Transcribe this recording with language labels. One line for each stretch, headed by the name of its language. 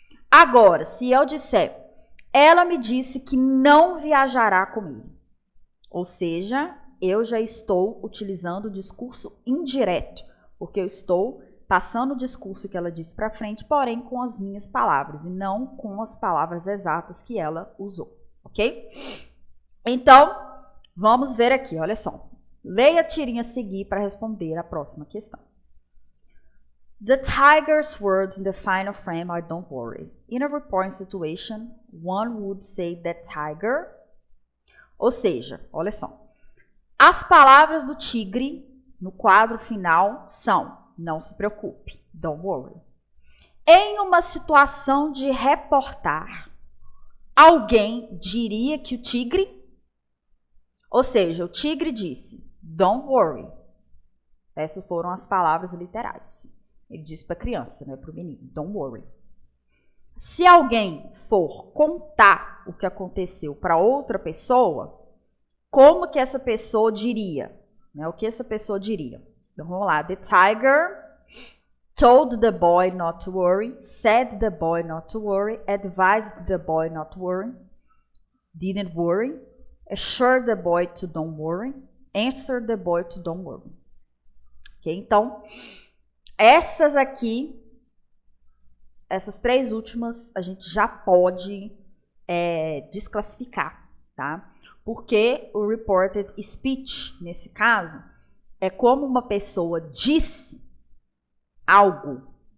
Portuguese: Agora, se eu disser, ela me disse que não viajará comigo, ou seja, eu já estou utilizando o discurso indireto, porque eu estou passando o discurso que ela disse para frente, porém com as minhas palavras, e não com as palavras exatas que ela usou, ok? Então, vamos ver aqui, olha só. Leia a tirinha a seguir para responder a próxima questão.
English: The tiger's words in the final frame are don't worry. In a reporting situation, one would say that tiger.
Portuguese: Ou seja, olha só. As palavras do tigre no quadro final são não se preocupe,
English: don't worry.
Portuguese: Em uma situação de reportar, alguém diria que o tigre... Ou seja, o tigre disse,
English: don't worry.
Portuguese: Essas foram as palavras literais. Ele disse para a criança, né, para o menino,
English: don't worry.
Portuguese: Se alguém for contar o que aconteceu para outra pessoa, como que essa pessoa diria? Né, o que essa pessoa diria? Então, vamos lá.
English: The tiger told the boy not to worry, said the boy not to worry, advised the boy not to worry, didn't worry, assured the boy to don't worry, answered the boy to don't worry.
Portuguese: Ok? Então, essas aqui, essas três últimas, a gente já pode desclassificar, tá? Porque o reported speech, nesse caso, é como uma pessoa disse algo.